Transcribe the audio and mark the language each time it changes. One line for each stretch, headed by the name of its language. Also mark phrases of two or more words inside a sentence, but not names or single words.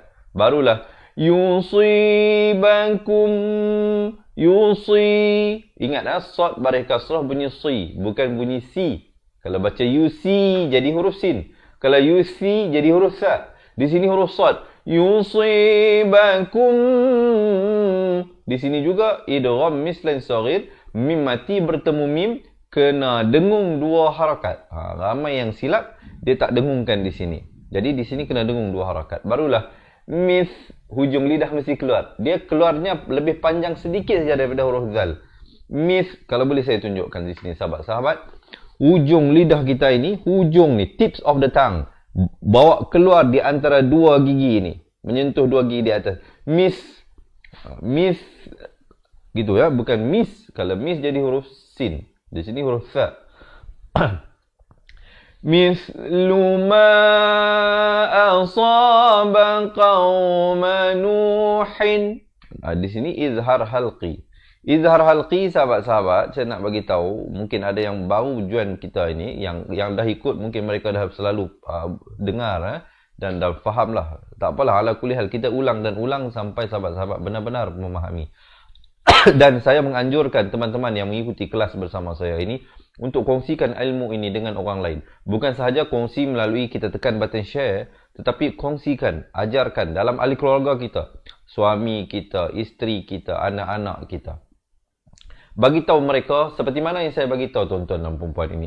Malay: Barulah yusibankum, yusi. Ingat sad baris kasrah bunyi si, bukan bunyi si. Kalau baca yusi jadi huruf sin. Kalau yusi jadi huruf sa. Di sini huruf sad. Yusibakum. Di sini juga idgham mislan saghir, mim mati bertemu mim kena dengung 2 harakat. Ramai yang silap dia tak dengungkan di sini. Jadi di sini kena dengung 2 harakat. Barulah mis, hujung lidah mesti keluar. Dia keluarnya lebih panjang sedikit saja daripada huruf zal. Mis, kalau boleh saya tunjukkan di sini sahabat-sahabat. Hujung lidah kita ini, hujung ni,
English: tips of the tongue,
Malay: bawa keluar di antara 2 gigi ini, menyentuh 2 gigi di atas. Mis, mis gitu ya, bukan mis. Kalau mis jadi huruf sin, di sini huruf sa.
Arabic: مثل ما أصاب قوم نوح.
Malay: Di sini izhar halqi. Izhar halqi sahabat-sahabat, saya nak bagi tahu, mungkin ada yang baru join kita ini, yang dah ikut, mungkin mereka dah selalu dengar dan dah fahamlah. Tak apalah,
Arabic: على كل حال
Malay: kita ulang dan ulang sampai sahabat-sahabat benar-benar memahami. Dan saya menganjurkan teman-teman yang mengikuti kelas bersama saya ini untuk kongsikan ilmu ini dengan orang lain. Bukan sahaja kongsi melalui kita tekan button share, tetapi kongsikan, ajarkan dalam ahli keluarga kita, suami kita, isteri kita, anak-anak kita. Bagi tahu mereka seperti mana yang saya bagi tahu tuan-tuan dan puan-puan ini.